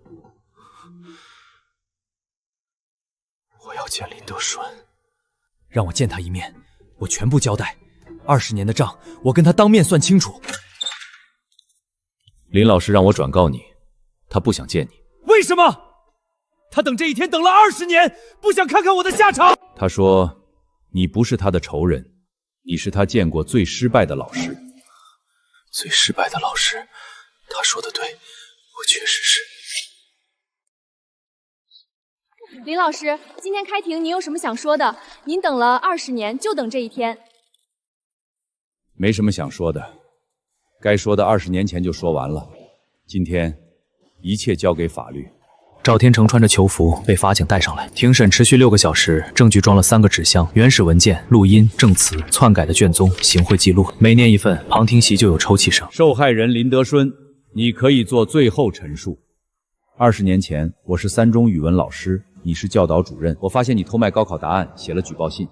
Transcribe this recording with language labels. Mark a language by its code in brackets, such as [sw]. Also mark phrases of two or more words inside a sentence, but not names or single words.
[zh] 我要見林德順，讓我見他一面，我全部交代。20年的賬，我跟他當面算清楚。林老師讓我轉告你，他不想見你。為什麼？他等這一天等了20年，不想看看我的下場。他說，你不是他的仇人，你是他見過最失敗的老師。最失敗的老師，他說的對，我確實是。林老師，今天開庭，您有什麼想說的？您等了20年，就等這一天。沒什麼想說的。該說的20年前就說完了，今天一切交給法律。趙天成穿着囚服被法警帶上來，庭審持續6個小時，證據裝了3個紙箱，原始文件、錄音、證詞、篡改的卷宗、行賄記錄，每念一份，旁聽席就有抽泣聲。受害人林德順，你可以做最後陳述。20年前，我是3中語文老師，你是教導主任，我發現你偷賣高考答案，寫了舉報信。